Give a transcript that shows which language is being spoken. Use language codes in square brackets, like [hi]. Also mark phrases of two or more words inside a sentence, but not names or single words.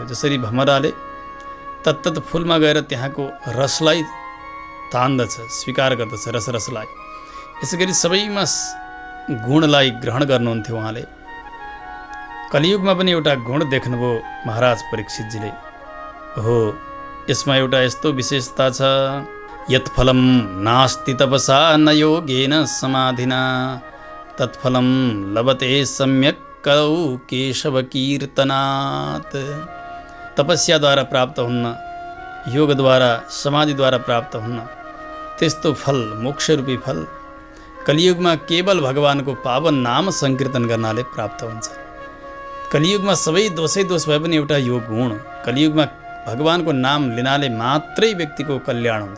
[ne] जसरी भमराले तत्तत फुलमा गएर त्यहाँको रसलाई तान्दछ, स्वीकार गर्दछ रसलाई, यसै गरी सबैमा गुणलाई ग्रहण गर्नुहुन्थ्यो उहाँले। कलियुगमा पनि एउटा गुण देख्नुभयो महाराज परीक्षितजीले। हो, यसमा एउटा यस्तो विशेषता छ, [sa] यत्फलम नास्ति तपसा न योगेन समाधिना तत्फलम लभते सम्यक कलौ केशव कीर्तनात्। [ne] तपस्याद्वारा प्राप्त हुन्न, योगद्वारा समाधिद्वारा प्राप्त हुन्न त्यस्तो फल, मोक्षरूपी फल कलियुगमा केवल भगवानको पावन नाम सङ्कीर्तन गर्नाले प्राप्त हुन्छ। कलियुगमा सबै दोषै दोष भए पनि एउटा यो गुण, कलियुगमा भगवानको नाम लिनाले मात्रै व्यक्तिको कल्याण हुन्छ।